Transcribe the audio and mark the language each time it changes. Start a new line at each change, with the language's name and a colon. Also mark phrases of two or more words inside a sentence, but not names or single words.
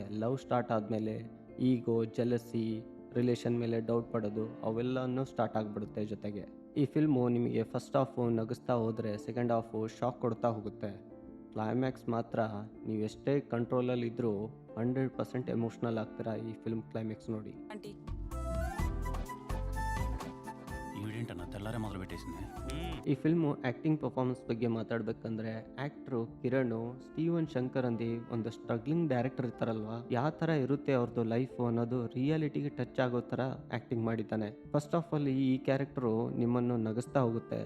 English: love start
Kannada: ಆದಮೇಲೆ
English: ego, jealousy, relation
Kannada: ಮೇಲೆ ಡೌಟ್ ಪಡೋದು ಅವೆಲ್ಲನೂ ಸ್ಟಾರ್ಟ್ ಆಗಿಬಿಡುತ್ತೆ. ಜೊತೆಗೆ ಈ ಫಿಲ್ಮು ನಿಮಗೆ
English: first half
Kannada: ನಗಿಸ್ತಾ ಹೋದರೆ
English: second half
Kannada: ಶಾಕ್ ಕೊಡ್ತಾ ಹೋಗುತ್ತೆ. ಕ್ಲೈಮ್ಯಾಕ್ಸ್ ಮಾತ್ರ ನೀವೆಷ್ಟೇ ಕಂಟ್ರೋಲಲ್ಲಿದ್ದರೂ 100% ಎಮೋಷ್ನಲ್ ಆಗ್ತೀರಾ ಈ
English: film climax
Kannada: ನೋಡಿ.
Telugu: ఆంటీ ఈవిడేంటన్నా తెల్లారే మొదలు పెట్టేసింది.
Kannada: ಈ ಫಿಲ್ಮು
English: acting performance
Kannada: ಬಗ್ಗೆ ಮಾತಾಡಬೇಕಂದ್ರೆ ಆ್ಯಕ್ಟ್ರು ಕಿರಣ್ ಸ್ಟೀವನ್ ಶಂಕರ್ ಅಂದು ಒಂದು
English: struggling director
Kannada: ಇರ್ತಾರಲ್ವಾ, ಯಾವ ಥರ ಇರುತ್ತೆ ಅವ್ರದ್ದು ಲೈಫು ಅನ್ನೋದು ರಿಯಾಲಿಟಿಗೆ ಟಚ್ ಆಗೋ ಥರ ಆ್ಯಕ್ಟಿಂಗ್ ಮಾಡಿದ್ದಾನೆ. ಫಸ್ಟ್ ಹಾಫಲ್ಲಿ ಈ ಕ್ಯಾರೆಕ್ಟರು ನಿಮ್ಮನ್ನು ನಗಿಸ್ತಾ ಹೋಗುತ್ತೆ.